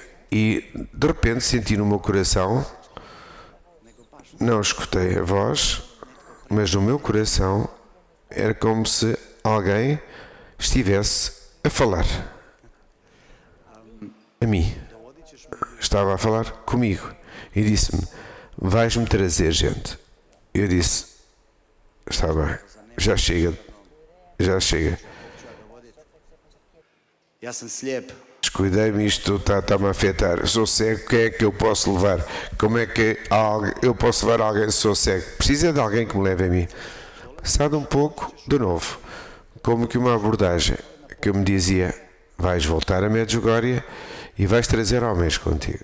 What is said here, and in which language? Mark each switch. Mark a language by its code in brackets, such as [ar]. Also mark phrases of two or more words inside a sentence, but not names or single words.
[pt] E de repente senti no meu coração, não escutei a voz, mas no meu coração era como se alguém estivesse a falar a mim. Estava a falar comigo e disse-me, vais-me trazer gente. Eu disse, está bem, já chega. [hr] ja sam slijep. [pt] Descuidei-me, isto está-me a afetar. Sou cego, o que é que eu posso levar? Como é que eu posso levar alguém se sou cego? Precisa de alguém que me leve a mim. Passado um pouco, de novo, como que uma abordagem que me dizia, vais voltar a Medjugorje e vais trazer homens contigo.